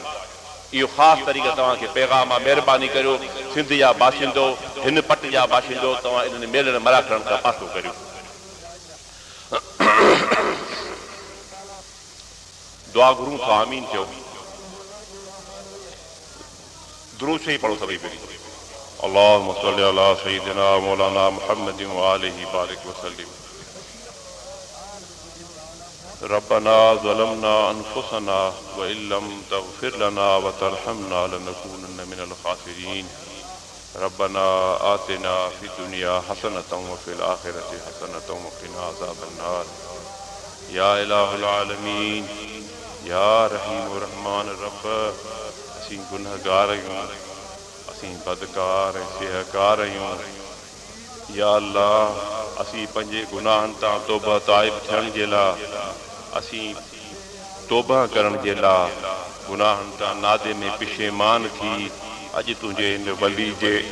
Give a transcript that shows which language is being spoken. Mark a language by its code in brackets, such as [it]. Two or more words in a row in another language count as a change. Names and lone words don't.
[sd] इहो ख़ासि तरीक़े तव्हांखे पैगाम आहे। महिरबानी करियो, सिंध जा बाशिंदो, हिन पट जा बाशिंदो, तव्हां इन्हनि मेलनि मलाखनि खां पासो करियो। दुआ घुरूं था आमीन चओ दुरूद शरीफ़ पढ़ो सभी पहिरीं [ar] اللهم صل على سيدنا مولانا محمد و آله بارك وسلم ربنا ظلمنا أنفسنا وإن لم تغفر لنا وترحمنا لنكونن من الخاسرين ربنا آتنا في الدنيا حسنة و في الآخرة حسنة و قنا عذاب النار يا إله العالمين يا رحيم و رحمان [sd] रब असीं गुनहगार आहियूं असीं बदकार ऐं सिहकार आहियूं या अल्लाह असीं पंहिंजे गुनाहनि तां तौबा ताइब थियण जे लाइ असीं तौबा करण जे लाइ गुनाहनि तां नादे में पिशेमान थी अॼु तुंहिंजे हिन वली जे